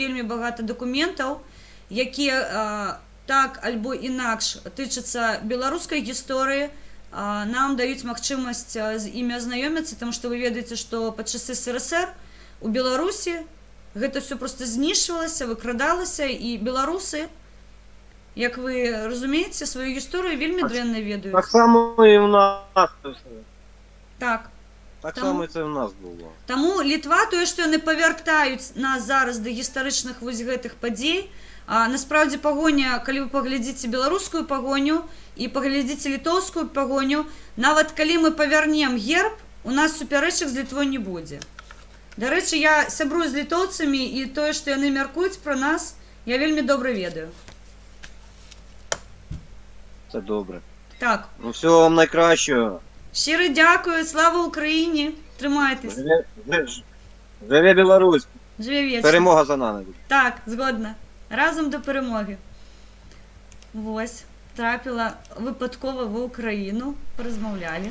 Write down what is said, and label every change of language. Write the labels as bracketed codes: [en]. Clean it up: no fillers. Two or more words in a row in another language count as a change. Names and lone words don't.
[be] яны зараз вельмі багата дакументаў, якія так альбо інакш тычыцца беларускай гісторыі, нам даюць магчымасць з імі азнаёміцца, таму што вы ведаеце, што пад часы СРСР у Беларусі гэта все просто знішчвалася, выкрадалася, і беларусы, як вы разумееце, сваю гісторыю вельмі дрэнна ведаюць. [uk] Так само і у нас. Так. Так [be] Таму- [uk] само і це в нас було. [be] Таму Літва, тое, што яны павяртаюць нас зараз да гістарычных вось гэтых падзей, насправдзе пагоня, калі вы паглядзіце беларускую пагоню і паглядзіце літоўскую пагоню, нават калі мы павярнем герб, у нас супярэчак з Літвой не будзе. Дарэчы, я сябрую з літоўцамі, і тое, што яны мяркуюць пра нас, я вельмі добра ведаю. [uk] Це добре. Так, Ну всього вам найкращого. щиро дякую, слава Україні, тримайтесь, Живе Білорусь. живе вічно. Перемога за нами. Так, згодна. Разом до перемоги. Ось, трапила випадково в Україну, порозмовляли.